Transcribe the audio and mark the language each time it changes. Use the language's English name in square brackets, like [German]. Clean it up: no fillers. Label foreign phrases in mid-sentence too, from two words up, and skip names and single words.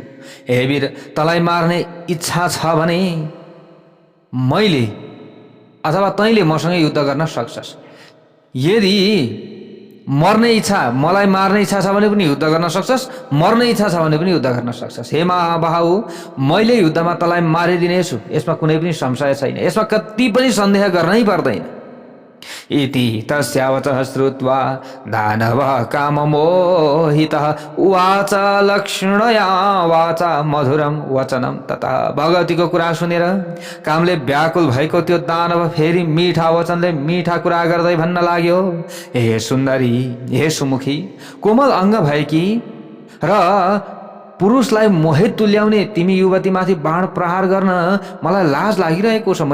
[Nepali] हे वीर, तँलाई मार्ने इच्छा छ भने मैले अथवा तैँले मसँग युद्ध गर्न सक्छस्। यदि मलाई मार्ने इच्छा छ भने पनि युद्ध गर्न सक्छस्, मर्ने इच्छा छ भने पनि युद्ध गर्न सक्छस्। हे महाबाहु, मैले युद्धमा तँलाई मारिदिनेछु, यसमा कुनै पनि संशय छैन, यसमा कति पनि सन्देह गर्नै पर्दैन। [Sanskrit] इति तस्यावचः श्रुत्वा दानवः काममोहितः उवाच लक्ष्मणया वाचा मधुरम वचनम तथा। [Nepali] भगवतीको कुरा सुनेर कामले व्याकुल भएको त्यो दानव फेरि मिठा वचनले मिठा कुरा गर्दै भन्न लाग्यो, हे सुन्दरी, हे सुमुखी, कोमल अङ्ग भएकी र पुरुषलाई मोहित तुल्याउने तिमी युवतीमाथि बाण प्रहार गर्न मलाई लाज लागिरहेको छ।